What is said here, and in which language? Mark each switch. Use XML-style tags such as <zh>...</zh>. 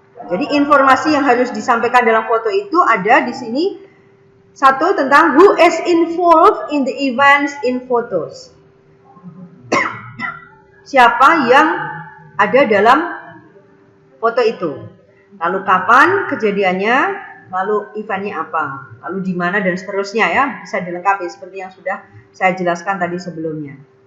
<id>Jadi informasi yang harus disampaikan dalam foto itu ada di sini. Satu, tentang</id> <en>who is involved in the events in photos.</en> <id>Siapa yang ada dalam foto itu. Lalu kapan kejadiannya, lalu eventnya apa, lalu di mana dan seterusnya, ya, bisa dilengkapi seperti yang sudah saya jelaskan tadi sebelumnya.</id>